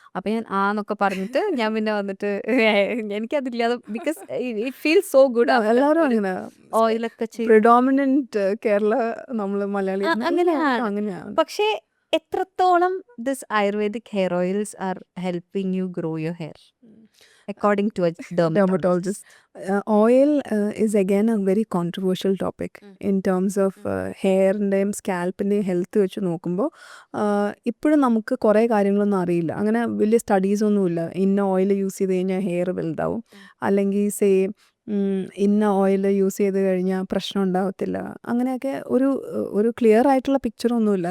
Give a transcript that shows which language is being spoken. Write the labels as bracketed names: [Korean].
[Malayalam] അപ്പോൾ ഞാൻ എന്നൊക്കെ പറഞ്ഞിട്ട് ഞാൻ പിന്നെ വന്നിട്ട് എനിക്കതില്ലാതെ [English] Because it feel so good. [Malayalam] എല്ലാവരും അങ്ങനെ ഓയിലൊക്കെ ചെയ്യും പ്രിഡോമിനന്റ് കേരള നമ്മൾ മലയാളി അങ്ങനെയാണ്. അങ്ങനെയാണ്. പക്ഷേ എത്രത്തോളം [English] This ayurvedic hair oils are helping you grow your hair according to a dermatologist? Oil is again a very controversial topic in terms of [Malayalam] ഹെയറിൻ്റെയും സ്കാൽപ്പിൻ്റെയും health വെച്ച് നോക്കുമ്പോൾ. ഇപ്പോഴും നമുക്ക് കുറേ കാര്യങ്ങളൊന്നും അറിയില്ല. അങ്ങനെ വലിയ സ്റ്റഡീസൊന്നുമില്ല ഇന്ന ഓയിൽ യൂസ് ചെയ്ത് കഴിഞ്ഞാൽ ഹെയർ വലുതാവും, അല്ലെങ്കിൽ ഇന്ന ഓയിൽ യൂസ് ചെയ്ത് കഴിഞ്ഞാൽ പ്രശ്നം ഉണ്ടാകത്തില്ല. അങ്ങനെയൊക്കെ ഒരു ക്ലിയർ ആയിട്ടുള്ള പിക്ചറൊന്നുമില്ല